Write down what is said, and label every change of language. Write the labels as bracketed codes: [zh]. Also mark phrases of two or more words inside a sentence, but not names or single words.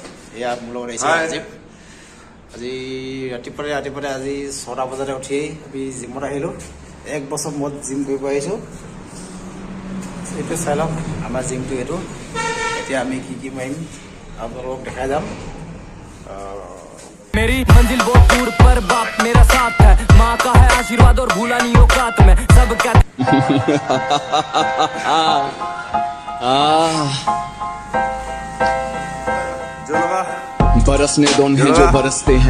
[as] এয়া মোৰ লগত আহিছোঁ আজি ৰাতিপুৱাতে আজি 6টা বজাতে উঠি আমি জিমত আহিলোঁ। এক বছৰ মূৰত জিম কৰিব আহিছোঁ। এইটো চাই লওক আমাৰ জিমটো এইটো। এতিয়া আমি কি মাৰিম আপোনালোকক দেখাই যাম। [hi] मेरी मंजिल बहुत दूर पर बाप मेरा साथ है, माँ का है आशीर्वाद और भूला नहीं औकात में सब क्या बरसने दो उन्हें जो बरसते हैं।